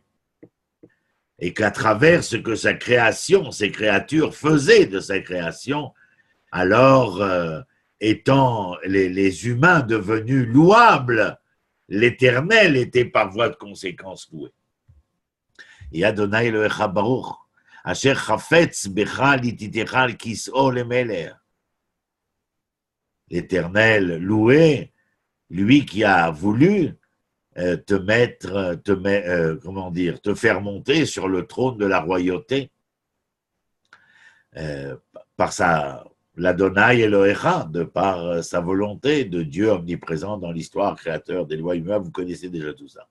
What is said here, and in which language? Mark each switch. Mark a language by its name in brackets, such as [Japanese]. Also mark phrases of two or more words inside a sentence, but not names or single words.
[French] Et qu'à travers ce que sa création, ses créatures faisaient de sa création, alors étant les humains devenus louables, l'Éternel était par voie de conséquence loué. [Hebrew] את ה' אלוהיך ברוך, אשר חפץ בך לתתך על כסאו למלך. [French] L'Éternel loué, lui qui a voulu te faire monter sur le trône de la royauté par l' [Hebrew] ה' אלוהיך, [French] de par sa volonté de Dieu omniprésent dans l'histoire, créateur des lois humaines, vous connaissez déjà tout ça.